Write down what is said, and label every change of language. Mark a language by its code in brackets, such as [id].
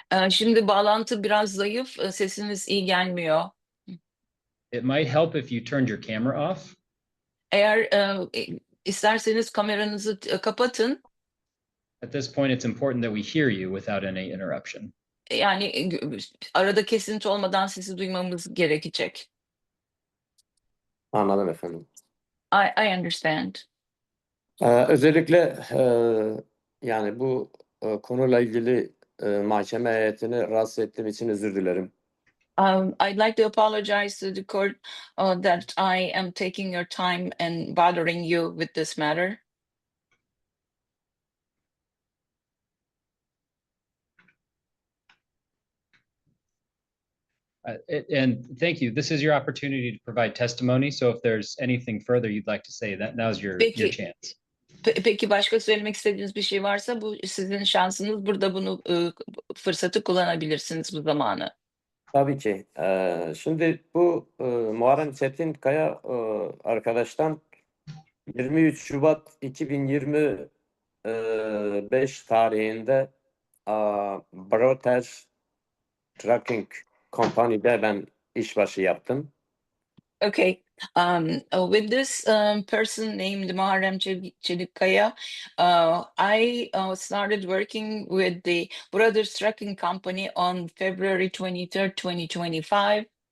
[tr] Şimdi bağlantı biraz zayıf, sesiniz iyi gelmiyor. [en] It might help if you turned your camera off. [tr] Eğer isterseniz kameranızı kapatın. [en] At this point, it's important that we hear you without any interruption. [tr] Yani arada kesinti olmadan sesi duymamız gerekecek. Anladım efendim. [en] I understand. [tr] Özellikle yani bu konuyla ilgili mahkeme heyetini rahatsız ettiğim için özür dilerim. [en] I'd like to apologize to the court that I am taking your time and bothering you with this matter. And thank you. This is your opportunity to provide testimony. So if there's anything further you'd like to say, now's your chance. [tr] Peki başka söylemek istediğiniz bir şey varsa bu sizin şansınız. Burada bunu fırsatı kullanabilirsiniz, bu zamanı. Tabii ki. Şimdi bu Muharrem Çetinkaya arkadaştan 23 Şubat 2025 tarihinde Broter Trucking Company'de ben işbaşı yaptım. [en] Okay. With this person named Muharrem Çelikkaya, I started working with the Brothers Trucking Company on February 23rd, 2025.